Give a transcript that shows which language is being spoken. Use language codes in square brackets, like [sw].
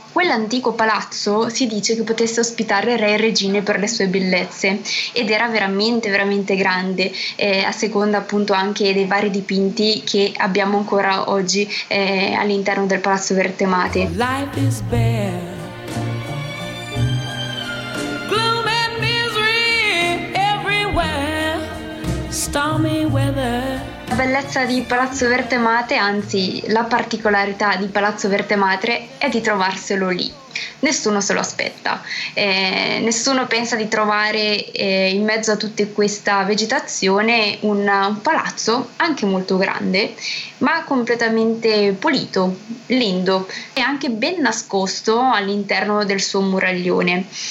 [it] Quell'antico palazzo si dice che potesse ospitare re e regine per le sue bellezze ed era veramente veramente grande, a seconda appunto anche dei vari dipinti che abbiamo ancora oggi all'interno del Palazzo Vertemate. [en] Life is bare. Gloom and misery everywhere. Stormy weather. [it] La bellezza di Palazzo Vertemate, anzi la particolarità di Palazzo Vertemate, è di trovarselo lì. Nessuno se lo aspetta, nessuno pensa di trovare in mezzo a tutta questa vegetazione un palazzo anche molto grande, ma completamente pulito, lindo e anche ben nascosto all'interno del suo muraglione.